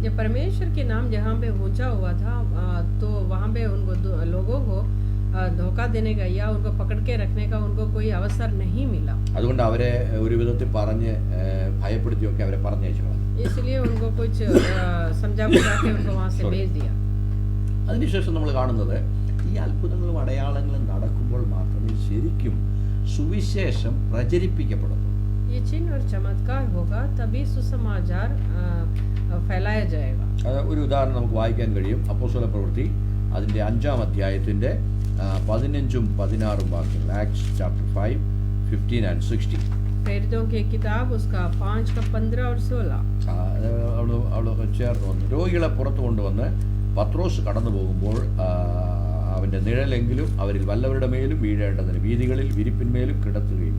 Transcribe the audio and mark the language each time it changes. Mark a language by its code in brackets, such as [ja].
[hi] जब परमेश्वर के नाम जहाँ पे ऊंचा हुआ था तो वहाँ पे उनको लोगों को धोखा देने का या उनको पकड़ के रखने का उनको कोई अवसर नहीं मिला। [ml] അതുകൊണ്ട് അവരെ ഒരു വിധത്തിൽ പറഞ്ഞ് ഭയപ്പെടുത്തിയൊക്കെ അവരെ പറഞ്ഞയച്ചു കളഞ്ഞു. [hi] इसलिए उनको कुछ समझा बुझा के उनको वहाँ से भेज दिया। [ml] അതിനുശേഷം നമ്മൾ കാണുന്നത് ഈ അത്ഭുതങ്ങളും അടയാളങ്ങളും നടക്കുമ്പോൾ മാത്രമേ ശരിക്കും സുവിശേഷം പ്രചരിപ്പിക്കപ്പെടുന്നു. [hi] ये चिन्ह और चमत्कार होगा तभी सुसमाचार फैलाया जाएगा। [ml] ഒരു ഉദാഹരണം നമുക്ക് വായിക്കാൻ കഴിയും. അപ്പോസ്തലപ്രവൃത്തി അതിൻ്റെ 5-ാം അധ്യായത്തിൻ്റെ 15-16 വാക്യങ്ങൾ. [en] Acts chapter 5, 15 and 16. [hi] प्रेरितों की किताब उसका 5:15 और 16। [ml] അവിടെ ചേർന്ന് വന്നു രോഗികളെ പുറത്തു കൊണ്ടുവന്ന് പത്രോസ് കടന്നു പോകുമ്പോൾ അവൻ്റെ നിഴലെങ്കിലും അവരിൽ വല്ലവരുടെ മേലും വീഴേണ്ടതിന് വീഥികളിൽ വിരിപ്പിന്മേലും കിടത്തു.